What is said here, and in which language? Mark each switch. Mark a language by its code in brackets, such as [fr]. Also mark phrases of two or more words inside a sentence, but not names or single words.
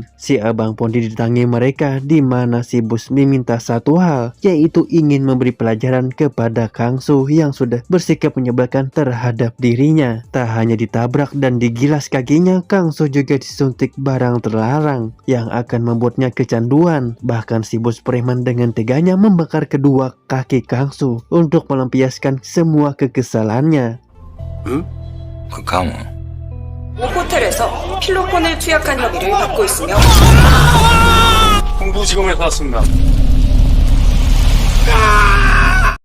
[id] Si abang pun didatangi mereka, di mana si bos meminta satu hal, yaitu ingin memberi pelajaran kepada Kang Su yang sudah bersikap menyebalkan terhadap dirinya. Tak hanya ditabrak dan digilas kakinya, Kang Su juga disuntik barang terlarang yang akan membuatnya kecanduan. Bahkan si bos preman dengan teganya membakar kedua kaki Kang Su untuk melampiaskan semua kekesalannya. [ko] 강호 호텔에서 필로폰을 투약한 혐의를 받고 있으며 홍보지검에서 왔습니다.